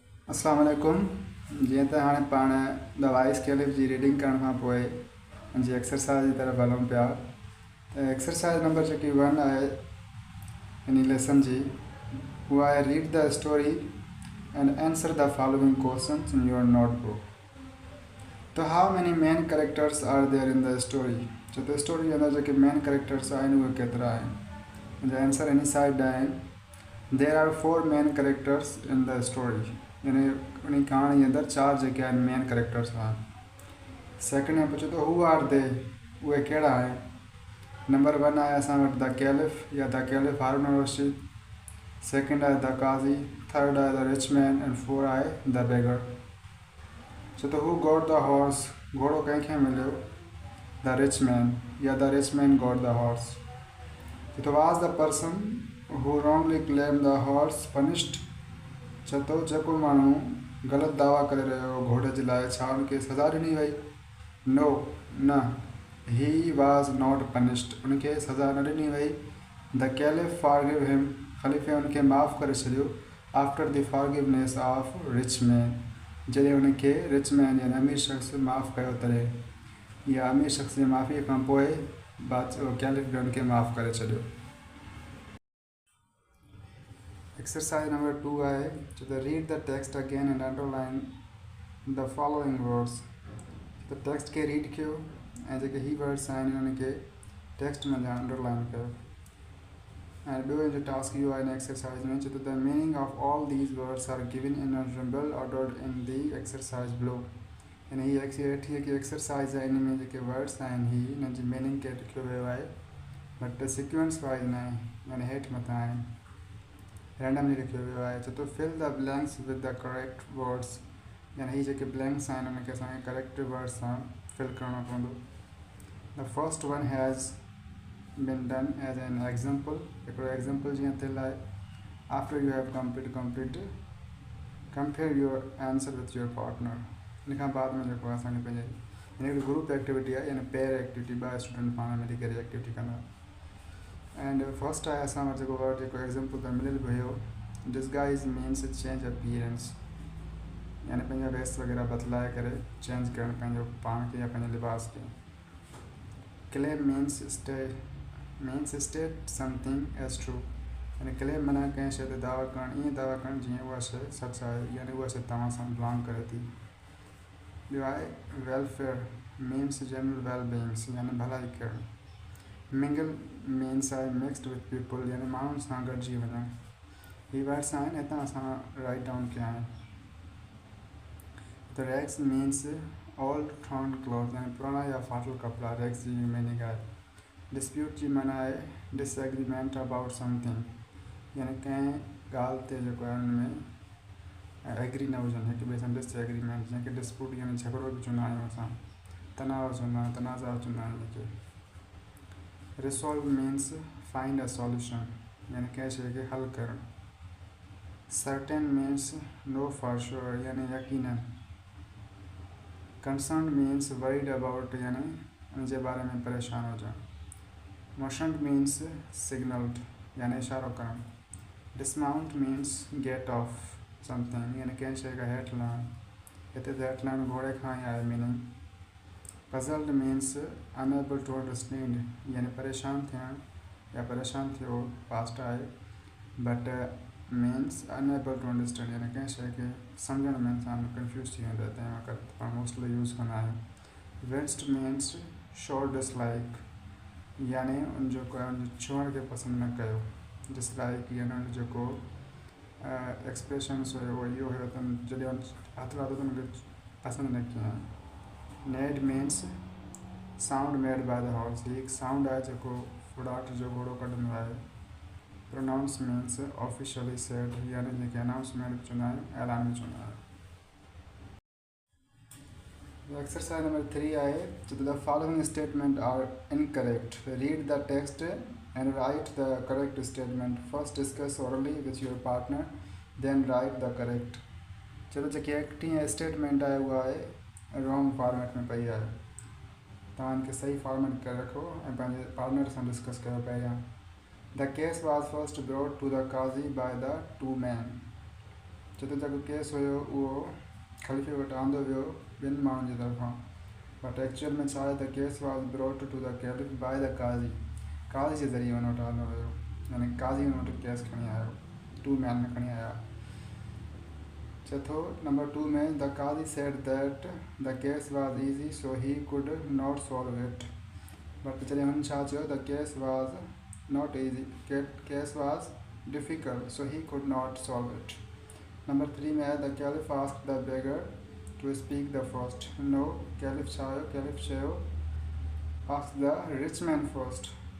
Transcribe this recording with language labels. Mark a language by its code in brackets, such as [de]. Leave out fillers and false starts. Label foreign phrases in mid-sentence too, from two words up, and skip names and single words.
[ar] السلام عليكم. [sd] जीअं त हाणे पाण [en] the wise caliph [sd] जी रीडिंग करण खां पोइ जी एक्सरसाइज़ जी तरफ़ हलूं पिया। त एक्सरसाइज़ नंबर जेकी 1 आहे इन लेसन जी, उहा आहे [en] read the story and answer the following questions in your notebook. so how many main characters are there in the story. [sd] छो त स्टोरी जे अंदरि जेके [en] main characters [sd] आहिनि उहे केतिरा आहिनि। मुंहिंजा आंसर इन साइड आहिनि। [en] there are 4 main characters in the story, [sd] यानी उन कहाणी जे अंदरि 4 जेके आहिनि [en] main characters [sd] आहिनि। सेकेंड में पुछे तो [en] who are they, [sd] उहे कहिड़ा आहिनि। नंबर 1 आहे असां वटि [en] the caliph [sd] या [en] the caliph हारून रशीद। सेकेंड आहे the qazi. थर्ड आहे the rich man and 4 आहे the beggar. [sd] छो त [en] who got the horse, [sd] घोड़ो कंहिंखे मिलियो। [en] the rich man या the rich man got the horse. [sd] छो त [en] was the person who wrongly claim the horse punished. [sd] छो त जेको माण्हू ग़लति दावा करे रहियो हो घोड़े जे लाइ, छा उनखे सज़ा ॾिनी वई। [en] नो, न, he was not punished, [sd] उनखे सज़ा न ॾिनी वई। [en] the caliph forgive him, [sd] ख़लीफ़े उनखे माफ़ु करे छॾियो। [en] after the forgiveness of rich man, [sd] जॾहिं उनखे [en] rich man [sd] यानी अमीर शख़्स माफ़ु कयो तॾहिं, या अमीर शख़्स जी माफ़ीअ खां पोइ कैलिफ बि उनखे माफ़ु करे छॾियो। [en] exercise number 2 [sd] आहे छो त [en] read the text again and underline the following words. [sd] त टेक्स्ट खे रीड कयो ऐं जेके ही वर्ड्स आहिनि उन्हनि खे टेक्स्ट में अंडरलाइन कयो। ऐं ॿियो जो टास्क इहो आहे हिन एक्सरसाइज में, छो त [en] the meaning of all these words are given in a well ordered in the exercise below. [sd] यानी हीअ वेठी जेकी एक्सरसाइज आहे इन में जेके वर्ड्स आहिनि ही हिननि जी मीनिंग खे लिखियो वियो आहे, [en] but sequence wise [sd] न आहे, यानी हेठि मथां आहिनि, रैंडमली लिखियो वियो आहे। छो त [en] fill the blanks with the correct words, [sd] यानी ही जेके ब्लैंक्स आहिनि उनखे असांखे [en] correct words [sd] सां फिल करणो पवंदो। [en] the first one has been done as an example. [sd] हिकिड़ो एग्जाम्पल जीअं थियल आहे। [en] after you have compare your answer with your partner. [sd] इन खां बाद में जेको आहे असांखे पंहिंजे हिकिड़ी [en] group activity [sd] आहे, यानी [en] pair activity, [sd] ॿ स्टूडेंट पाण मिली करे एक्टिविटी कंदा। [en] and first [sd] आहे असां वटि जेको वर्ड जेको एग्जाम्पल त मिलियल हुयो, [en] disguise means change appearance, [sd] यानी पंहिंजा वेस वग़ैरह बदलाए करे चेंज करणु पंहिंजो पाण खे या पंहिंजे लिबास खे। [en] claim means state something as true, [sd] यानी क्लेम माना कंहिं शइ ते दावा करणु, ईअं दावा करणु जीअं उहा शइ सच आहे, यानी उहा शइ तव्हां सां बिलोंग करे थी। ॿियो आहे [en] welfare means general well beings, [sd] यानी भलाई करणु। [en] mingle means [sd] आहे [en] mixed with people, [sd] यानी माण्हुनि सां गॾिजी वञणु। ही वर्ड्स आहिनि, हितां असां राइट डाउन कया आहिनि। त [en] rags means old thrown cloth, [sd] यानी पुराणा या फाटल कपिड़ा, रैग्स जी मीनिंग आहे। डिस्प्यूट जी माना आहे [en] disagreement about something, [sd] यानी कंहिं ॻाल्हि ते जेको आहे हुनमें एग्री न हुजनि, हिक ॿिए सां डिसएग्रीमेंट, जंहिंखे डिस्प्यूट यानी झगड़ो बि चवंदा आहियूं असां, तनाव चवंदा आहियूं, तनाज़ा चवंदा आहियूं हिनखे। [en] resolve means find a solution, [sd] यानी कंहिं शइ खे हल करणु। [en] certain means know for sure, [sd] यानी यकीनन। [en] concern means worried about, [sd] यानी उनजे बारे में परेशान हुजणु। [en] motioned means signalled, [sd] यानी इशारो करणु। [en] dismount means get off something, [sd] यानी कंहिं शइ खां हेठि लहणु, हिते त हेठि लहणु घोड़े खां ई आहे मीनिंग। [en] puzzled means unable to understand, [sd] यानी परेशान थियणु या परेशान थियो पास्ट आहे, [en] but means unable to understand, [sd] यानी कंहिं शइ खे सम्झण में इंसान कंफ्यूज थी वेंदो आहे, तंहिं वक़्तु पाण [en] mostly use [sd] कंदा आहियूं। [en] winced means show dislike, [sd] यानी उन जेको आहे उन छुअण खे पसंदि न कयो। डिसलाइक यानी उन जेको एक्सप्रेशंस हुयो उहो इहो हुयो त जॾहिं हथु लाथो त उनखे पसंदि न कया। [en] neighed means sound made by the horse, [sd] ही हिकु साउंड आहे जेको फुड़ाट जो घोड़ो कढंदो आहे। [en] pronounced means officially said, [sd] यानी जंहिंखे अनाउंसमेंट बि चवंदा आहियूं, ऐलान बि चवंदा आहियूं। [en] exercise number 3 [sd] आहे छो त [en] the following statement are incorrect. read the text and write the correct statement. first discuss orally with your partner, then write the correct. [sd] छो त जेकी [en] acting statement [sd] आहे उहा आहे [en] wrong format [sd] में पई आहे, तव्हां इनखे सही फॉर्मेट करे रखो ऐं पंहिंजे पार्टनर सां डिस्कस कयो पहिरियां। [en] the case was first brought to the qazi by the 2 men. [sd] छो त जेको केस हुयो उहो ख़लीफ़े वटि आंदो वियो ॿिनि माण्हुनि जी तरफ़ां, बट एक्चुअल में छा आहे त [en] case was brought to the caliph by the qazi [sd] जे ज़रिए हुन वटि आंदो हुयो, यानी काज़ी हुन वटि केस खणी आयो, 2 मैन में खणी आया। चौथो नंबर 2 में [en] the qazi said that the case was easy so he could not solve it, [sd] बट जॾहिं हुन छा चयो [en] the case was not easy, case was difficult so he could not solve it. [sd] नंबर 3 में आहे [en] the caliph asked the beggar to speak the first, नो [sd] कैलिफ छा हुयो, कैलिफ चयो [en] ask the rich man first.